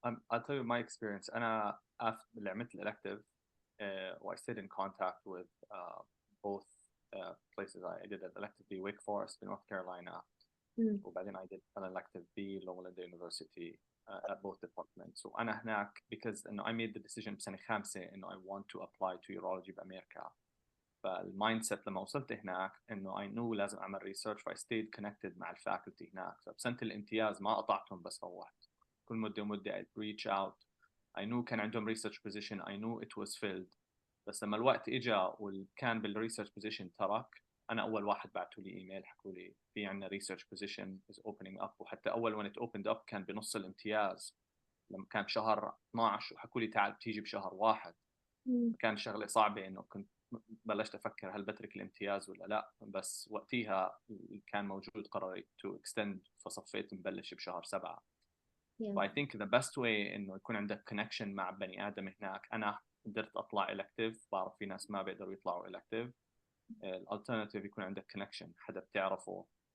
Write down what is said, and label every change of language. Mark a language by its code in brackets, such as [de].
[en] I'll tell you my experience. [ar] أنا اللي عملت [en] elective I stayed in contact with both places. I did an elective B Wake Forest in North Carolina [ar] وبعدين [en] I did an elective B Lowell University at both departments. [ar] وأنا هناك [en] because إنه I made the decision [ar] بسنة 5 إنه [en] I want to apply to urology [ar] بأمريكا. فالمايند سيت لما وصلت هناك إنه [en] I knew [ar] لازم أعمل research ف [en] I stayed connected [ar] مع الفاكولتي هناك. فبسنة الامتياز ما قطعتهم بس روحت. كل مدة ومدة [en] I'd reach out. I knew [ar] كان عندهم [en] research position. I knew it was filled. [ar] بس لما الوقت إجا وكان بالresearch position ترك أنا أول واحد بعتوا لي إيميل حكوا لي في عنا research position [en] is opening up. [ar] وحتى أول when it opened up كان بنص الامتياز لما كان بشهر 12 وحكوا لي تعال بتيجي بشهر 1. كان شغلة صعبة إنه كنت بلشت أفكر هل بترك الامتياز ولا لا. بس وقتها كان موجود قرار [en] to extend [ar] فصفيت مبلش بشهر 7. [en] So I think the best way [ar] إنه يكون عندك connection مع بني آدم هناك. أنا قدرت أطلع elective. بعرف في ناس ما بيقدروا يطلعوا elective. [en] Alternative [ar] يكون عندك connection حدا بتعرفه.